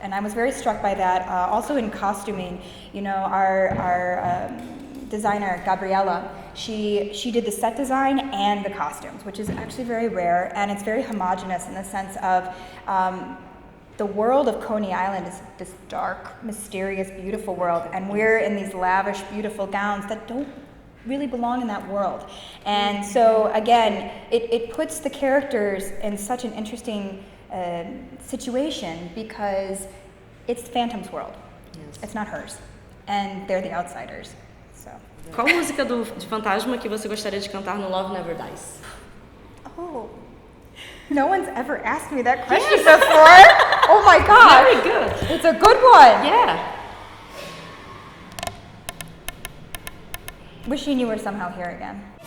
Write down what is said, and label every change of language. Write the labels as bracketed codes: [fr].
[en] And I was very struck by that. Also in costuming, you know, our designer, Gabriella, she did the set design and the costumes, which is actually very rare, and it's very homogenous in the sense of the world of Coney Island is this dark, mysterious, beautiful world, and we're in these lavish, beautiful gowns that don't really belong in that world. And so again, it puts the characters in such an interesting situation because it's Phantom's world. Yes. It's not hers, and they're the outsiders. [pt] Qual música de Fantasma que você gostaria de cantar no Love Never Dies? [en] Oh, no one's ever asked me that question before. Oh my God. Very good. It's a good one. Yeah. Wishing You Were Somehow Here Again.